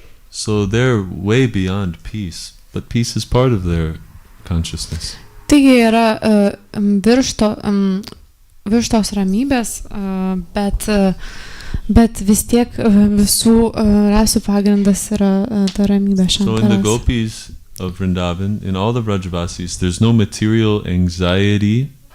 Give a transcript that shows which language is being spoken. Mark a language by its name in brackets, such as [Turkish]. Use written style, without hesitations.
[English] So they're way beyond peace, but peace is part of their consciousness. [Lithuanian] Taigi yra virš tos ramybės, bet vis tiek visų rasų pagrindas yra ta ramybė, [English] So [Sanskrit] šanta [English] in the [Sanskrit] rasa. [English] gopis of Vrindavan, in all the Vrajavasis, there's no material anxiety.